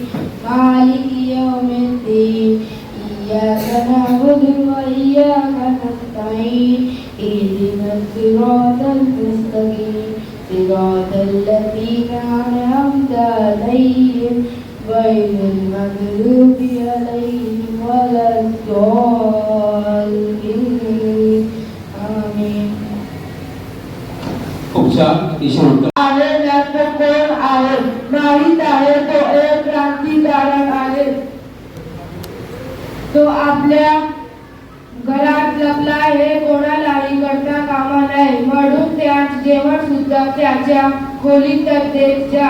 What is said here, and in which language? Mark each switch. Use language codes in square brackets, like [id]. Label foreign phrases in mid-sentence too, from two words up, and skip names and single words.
[ar] مالك يوم الدين إياك نعبد وإياك نستعين اهدنا الصراط المستقيم صراط الذين أنعمت عليهم غير المغضوب عليهم ولا الضالين. Amin. [mr] माहीत आहे तो एक क्रांतिकारक आहे. तो आपल्या घरात लपला हे कोणालाही कळता कामा नये, म्हणून त्याच जेवण सुद्धा त्याच्या खोलीत तरतेच जा.